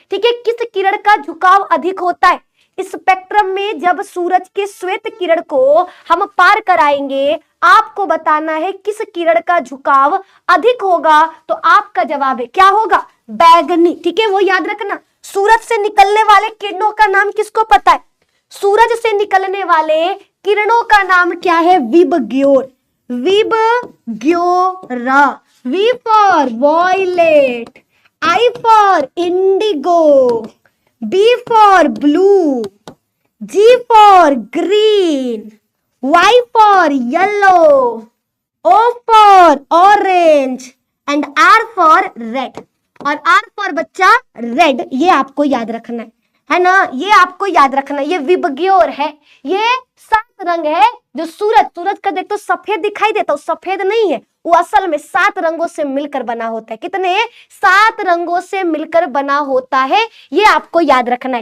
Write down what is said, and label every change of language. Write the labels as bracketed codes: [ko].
[hi] ठीक है, किस किरण का झुकाव अधिक होता है? स्पेक्ट्रम में जब सूरज के श्वेत किरण को हम पार कराएंगे, आपको बताना है किस किरण का झुकाव अधिक होगा, तो आपका जवाब है क्या होगा? बैगनी। ठीक है, वो याद रखना। सूरज से निकलने वाले किरणों का नाम किसको पता है? सूरज से निकलने वाले किरणों का नाम क्या है? VIBGYOR, विबग्योरा। [en] V for violet, I for indigo, B for blue, G for green, Y for yellow, O for orange and R for red। [hi] और R for बच्चा रेड, ये आपको याद रखना है ना, ये आपको याद रखना। ये विबग्योर है, ये 7 रंग है। जो सूरज का देख तो सफेद दिखाई देता, वो सफेद नहीं है, वो असल में 7 रंगों से मिलकर बना होता है। कितने? 7 रंगों से मिलकर बना होता है, ये आपको याद रखना है।